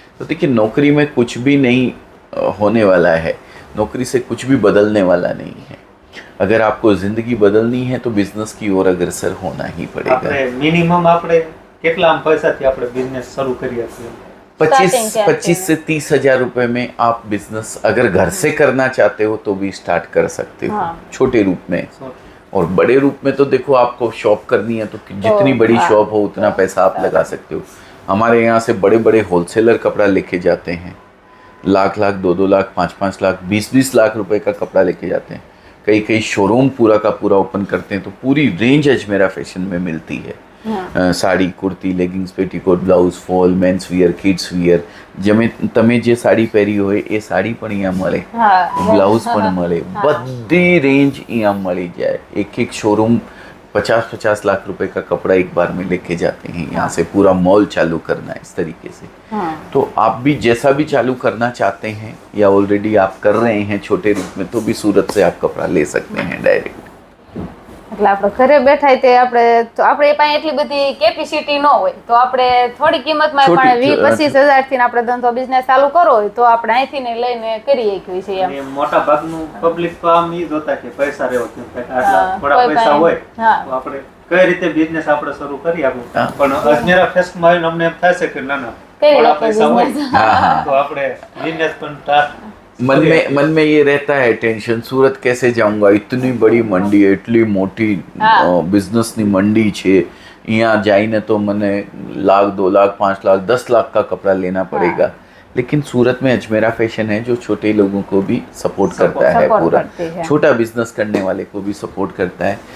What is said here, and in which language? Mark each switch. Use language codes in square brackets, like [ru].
[hi] तो देखिए, नौकरी में कुछ भी नहीं होने वाला है. नौकरी से कुछ भी बदलने वाला नहीं है. अगर आपको ज़िंदगी बदलनी है तो बिजनेस की ओर अग्रसर होना ही पड़ेगा. [gu] मिनिमम આપણે કેટલા પૈસાથી આપણે બિઝનેસ શરૂ કરીએ છીએ? [hi] 25 से 30 हजार रुपए में आप बिजनेस अगर घर से करना चाहते हो तो भी स्टार्ट कर सकते हो. छोटे रूप में. और बड़े रूप में तो देखो, आपको शॉप करनी है तो जितनी बड़ी शॉप हो उतना पैसा आप लगा सकते हो. हमारे यहाँ से बड़े बड़े होलसेलर कपड़ा लेके जाते हैं. लाख 2 लाख 5 लाख 20 लाख रुपए का कपड़ा लेके जाते हैं. कई शोरूम पूरा का पूरा ओपन करते हैं. तो पूरी रेंज अजमेरा फैशन में मिलती है. Sari, kurti, leggings, petticoat, blouse, [gu] fall, men's wear, kids wear. તમે જે સાડી પહેરી હોય એ સાડી પણ અહીંયા મળે, બ્લાઉઝ પણ મળે, બધી રેન્જ અહીંયા મળી [hi] जाए. एक शोरूम 50-50 लाख रुपए का कपड़ा एक बार में लेके जाते हैं. यहाँ से पूरा मॉल चालू करना है इस तरीके से. तो आप भी जैसा भी चालू करना चाहते हैं या ऑलरेडी आप कर रहे हैं छोटे रूप में, तो भी सूरत से आप कपड़ा ले सकते हैं डायरेक्ट. [gu] એટલે આપણે ઘરે બેઠા તે આપણે પાસે એટલી બધી કેપેસિટી ન હોય તો આપણે થોડી કિંમતમાં પણ 20-25 થી આપણે ધંધો બિઝનેસ ચાલુ કરવો હોય તો આપણે અહીંથી ને લઈને કરી શકીએ છીએ એમ. મોટા ભાગનું પબ્લિક તો આમ ઈ જોતા કે પૈસા રહેવો આટલા થોડા પૈસા હોય તો આપણે કઈ રીતે બિઝનેસ આપણે શરૂ કરી આપવું, પણ અજમેરા ફેસ્ટમાં આવીને અમને એમ થાય છે કે ના થોડા પૈસા હોય તો આપણે બિઝનેસ પણ [hi] मन में ये रहता है टेंशन, सूरत कैसे जाऊंगा, इतनी बड़ी मंडी है, [gu] એટલી મોટી બિઝનેસની મંડી છે, [hi] यहाँ जाइए तो मैंने 1 लाख 2 लाख 5 लाख 10 लाख का कपड़ा लेना पड़ेगा। लेकिन सूरत में अजमेरा फैशन है जो छोटे लोगों को भी सपोर्ट करता है, पूरा छोटा बिजनेस करने वाले को भी सपोर्ट करता है।